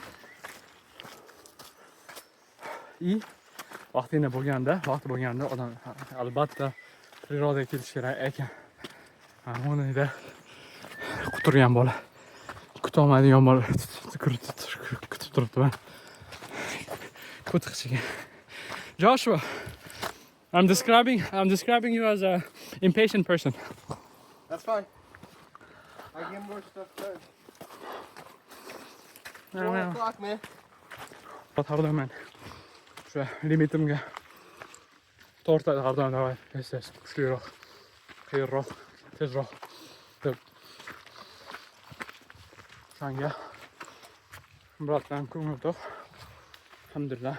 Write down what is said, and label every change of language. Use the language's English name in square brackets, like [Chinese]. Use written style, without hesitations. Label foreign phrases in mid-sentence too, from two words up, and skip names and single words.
[Uzbek] Vaqti bo'lganda odam albatta prirodaga kelish kerak ekan. O'rnida quturgan bola, kutolmaydigan bola kutib turibdi. [English] Joshua, I'm describing you as a impatient person. That's fine. I get more stuff done. 4 o'clock, man. Pardon, man. [Uzbek] O'sha limitimga tortadi har doim. Davay, tez, kuchliroq, qiyinroq, tezroq deb. Shunga biroq ko'ngil to'q. Alhamdulillah.